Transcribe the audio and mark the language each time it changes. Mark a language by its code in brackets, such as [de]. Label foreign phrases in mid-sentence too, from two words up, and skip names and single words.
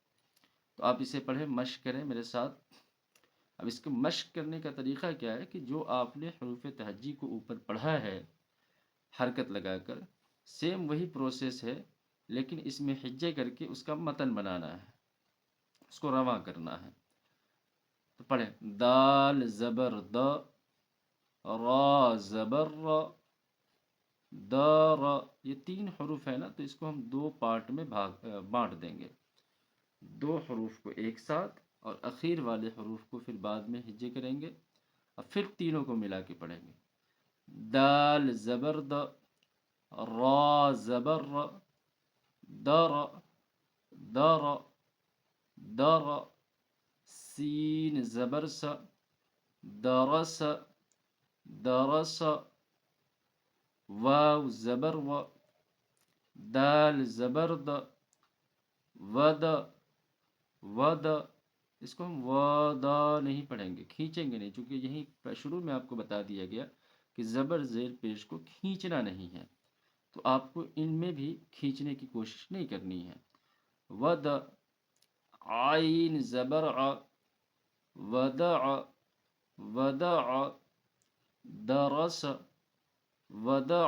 [ur] تو آپ اسے پڑھیں، مشق کریں میرے ساتھ. اب اس کو مشق کرنے کا طریقہ کیا ہے کہ جو آپ نے حروف تہجی کو اوپر پڑھا ہے حرکت لگا کر، سیم وہی پروسیس ہے، لیکن اس میں ہجے کر کے اس کا متن بنانا ہے، اس کو رواں کرنا ہے. تو پڑھیں، دال زبر د، را زبر را، را. یہ 3 حروف ہے نا، تو اس کو ہم 2 پارٹ میں بانٹ دیں گے. 2 حروف کو ایک ساتھ اور اخیر والے حروف کو پھر بعد میں ہجے کریں گے، اور پھر تینوں کو ملا کے پڑھیں گے. دال زبر د، را زبر ر، در در در، سین زبر س، درس درس، واو زبر و، دال زبر د، ود ود. اس کو ہم ودا نہیں پڑھیں گے، کھینچیں گے نہیں، چونکہ یہیں شروع میں آپ کو بتا دیا گیا کہ زبر زیر پیش کو کھینچنا نہیں ہے، تو آپ کو ان میں بھی کھینچنے کی کوشش نہیں کرنی ہے. ود، عین زبر ع، ودع ودع، درس ودع.